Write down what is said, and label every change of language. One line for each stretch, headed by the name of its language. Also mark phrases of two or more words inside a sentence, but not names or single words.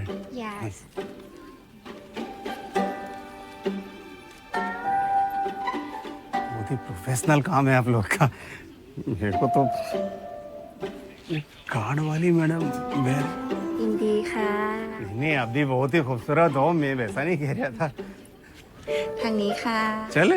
English: Yes.
Hindi: बहुत ही प्रोफेशनल काम है आप लोग का। मेरे को तो कार्ड वाली मैडम मैं
Thai: ยินดีค่ะ
Hindi: नहीं, आप भी बहुत ही खूबसूरत हो, मैं वैसा नहीं कह रहा था।
Thai: ทางนี้ค่ะ
Hindi: चले